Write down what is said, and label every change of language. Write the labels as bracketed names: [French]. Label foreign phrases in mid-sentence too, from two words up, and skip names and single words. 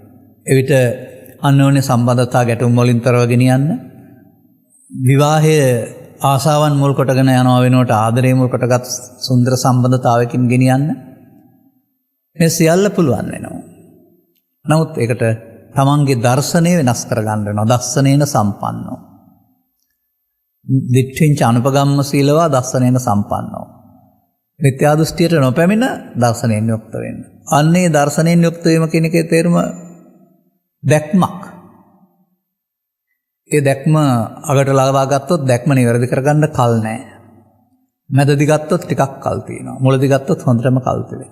[Sinhala] එවිට අන්‍යෝන්‍ය සම්බන්ධතා ගැටුම් වලින් තරව ගෙනියන්න, විවාහය ආසාවන් මුල් කොටගෙන යනවා වෙනුවට ආදරය මුල් කොටගත් සුන්දර සම්බන්ධතාවයකින් ගෙනියන්න මේ සියල්ල පුළුවන් වෙනවා. නමුත් ඒකට තමන්ගේ දර්ශනය වෙනස් කරගන්න වෙනවා. [Pali] දස්සනේන සම්පන්නෝ. දිට්ඨිංච අනුපගම්ම සීලවා දස්සනේන සම්පන්නෝ. [Sinhala] මිත්‍යා දෘෂ්ටියට නොපැමිණ දර්ශනයෙන් යුක්ත වෙන්න. අන්නේ දර්ශනයෙන් යුක්ත වීම කියන එකේ තේරුම දැක්මක්. ඒ දැක්ම අගට ලබා ගත්තොත් දැක්ම නිවැරදි කරගන්න කල් නැහැ. මැදදි ගත්තොත් ටිකක් කල් තියෙනවා. මුලදි ගත්තොත් හොඳටම කල් තියෙනවා.